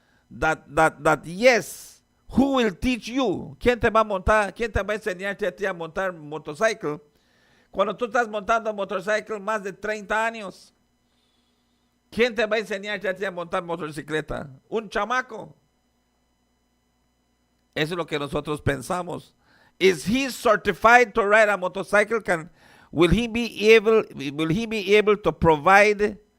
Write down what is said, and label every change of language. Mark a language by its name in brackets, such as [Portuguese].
[English] That yes, who will teach you? [Spanish] ¿Quién te va a montar? ¿Quién te va a enseñarte a ti a montar motorcycle? Cuando tú estás montando motorcycle más de 30 años, ¿quién te va a enseñarte a ti a montar motocicleta? Un chamaco. Eso es lo que nosotros pensamos. [English] Is he certified to ride a motorcycle? Will he be able to provide?